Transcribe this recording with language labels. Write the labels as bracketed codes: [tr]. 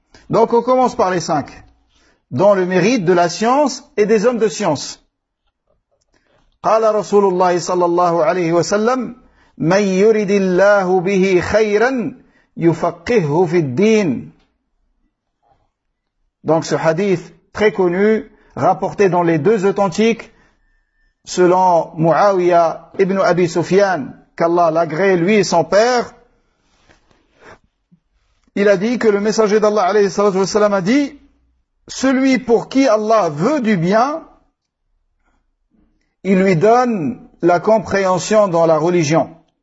[fr] Donc on commence par les 5, dans le mérite de la science et des hommes de science. [ar] قال رسول الله صلى الله عليه وسلم من يرد الله به خيرا يفقهه في الدين. [fr] Donc ce hadith très connu, rapporté dans les deux authentiques, selon Muawiyah ibn Abi Sufyan, qu'Allah l'agrée lui et son père, il a dit que le messager d'Allah [ar] alayhi salatu wa salam [fr] a dit, celui pour qui Allah veut du bien, il lui donne la compréhension dans la religion.